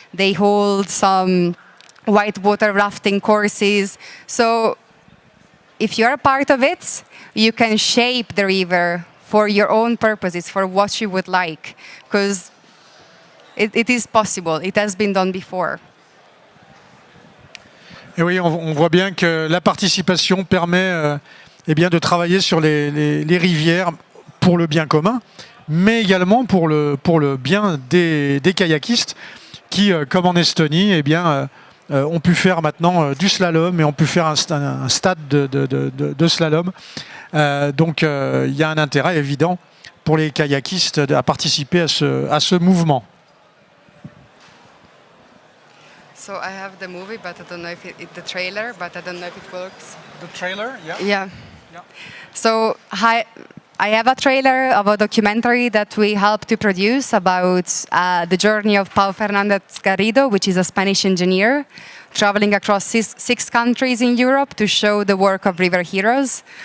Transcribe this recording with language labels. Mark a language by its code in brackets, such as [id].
[en] They hold some whitewater rafting courses. So if you're a part of it, you can shape the river for your own purposes, for what you would like, because it is possible. It has been done before. [fr] Et oui, on voit bien que la participation permet eh bien, de travailler sur les rivières pour le bien commun, mais également pour le bien des kayakistes qui, comme en Estonie, eh bien, ont pu faire maintenant du slalom et ont pu faire un stade de slalom. Donc il y a un intérêt évident pour les kayakistes à participer à ce mouvement. [en] So I have the movie, but I don't know if the trailer, but I don't know if it works. The trailer, yeah. Yeah. So I have a trailer of a documentary that we helped to produce about the journey of Pau Fernández Garrido, which is a Spanish engineer, traveling across six countries in Europe to show the work of river heroes.